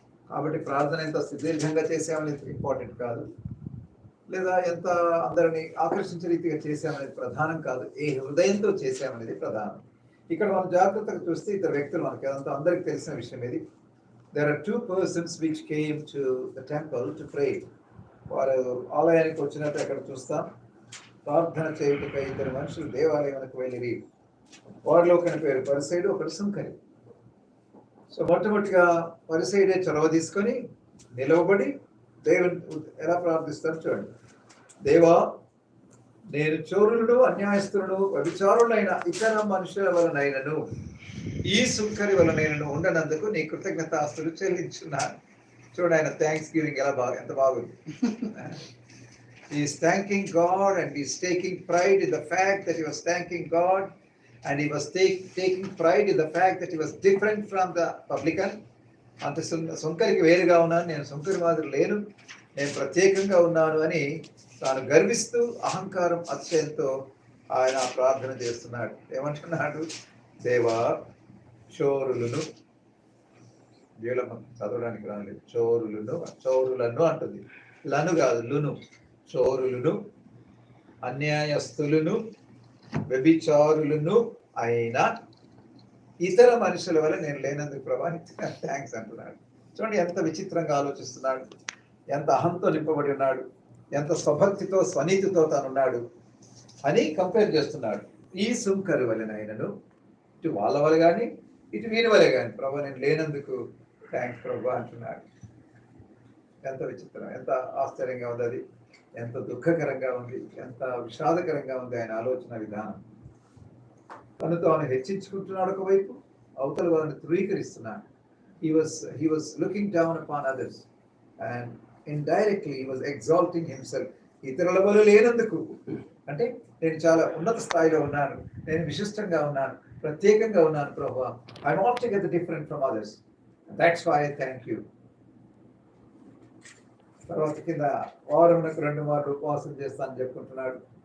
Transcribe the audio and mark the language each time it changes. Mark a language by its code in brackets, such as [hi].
[te] కాబట్టి ప్రార్థన ఎంత సుదీర్ఘంగా చేసామనేది ఇంపార్టెంట్ కాదు, లేదా ఎంత అందరిని ఆకర్షించే రీతిగా చేసామనేది ప్రధానం కాదు, ఏ హృదయంతో చేసామనేది ప్రధానం. ఇక్కడ మనం జాగ్రత్తగా చూస్తే ఇద్దరు వ్యక్తులు మనకి అదంతా అందరికి తెలిసిన విషయం ఇది. [en] There are two persons which came to the temple to pray. [te] వారు ఆలయానికి వచ్చినట్టు అక్కడ చూస్తాం. ప్రార్థన చేయుటకై ఇద్దరు మనుషులు దేవాలయానికి వెళ్ళిరి. వారిలో ఒకరి పేరు పరిసైడు, ఒకరు సుంకరి. సో మొట్టమొదటిగా పరిసైడే చొరవ తీసుకొని నిలవబడి దేవుని ఎలా ప్రార్థిస్తారు చూడండి. దేవా, నేను చోరులను, అన్యాయస్తులను, వ్యభిచారులైన ఇతర మనుషుల వలనైనను ఈ సుంకరి వలనైనను ఉండనందుకు నీ కృతజ్ఞతాస్తులు చెల్లించున్నాను. చూడండి ఆయన థ్యాంక్స్ గివింగ్ ఎంత బాగుంది. [en] He is thanking God and he is taking pride in the fact that he was thanking God, and he was taking pride in the fact that he was different from the publican. [te] అంత సుంకరికి వేరుగా ఉన్నాను, నేను సుంకరి మాదిరి లేను, నేను ప్రత్యేకంగా ఉన్నాను అని తాను గర్విస్తూ అహంకారం అతిశయంతో ఆయన ప్రార్థన చేస్తున్నాడు. ఏమంటున్నాడు? దేవా, చోరులను, చదవడానికి రాలేదు, చోరులను అంటుంది, లను కాదు లును, చోరులను, అన్యాయస్తులను, వ్యభిచారులను అయిన ఇతర మనుషుల వల్ల నేను లేనందుకు ప్రభా థ్యాంక్స్ అంటున్నాడు. చూడండి ఎంత విచిత్రంగా ఆలోచిస్తున్నాడు, ఎంత అహంతో నింపబడి ఉన్నాడు, ఎంత స్వభక్తితో స్వనీతితో తానున్నాడు అని కంపేర్ చేస్తున్నాడు. ఈ సుంకరు వలనైనను, ఇటు వాళ్ళ వల్ల కానీ ఇటు వీరి వలె కానీ ప్రభా నేను లేనందుకు థ్యాంక్స్ ప్రభా అంటున్నాడు. ఎంత విచిత్రం, ఎంత ఆశ్చర్యంగా ఉంది అది, ఎంత దుఃఖకరంగా ఉంది, ఎంత విషాదకరంగా ఉంది ఆయన ఆలోచన విధానం. తను తాను హెచ్చించుకుంటున్నాడు ఒకవైపు, అవతల వాళ్ళని ధృవీకరిస్తున్నాడు. [en] He was looking down upon others and indirectly he was exalting himself. [te] ఇతరుల వల్ల లేనందుకు అంటే నేను చాలా ఉన్నత స్థాయిలో ఉన్నాను, నేను విశిష్టంగా ఉన్నాను, ప్రత్యేకంగా ఉన్నాను ప్రభువా, [en] I'm altogether different from others, that's why I thank you. [te] తర్వాత కింద వారమునకు 2 మార్లు ఉపవాసం చేస్తానని చెప్పుకుంటున్నాడు.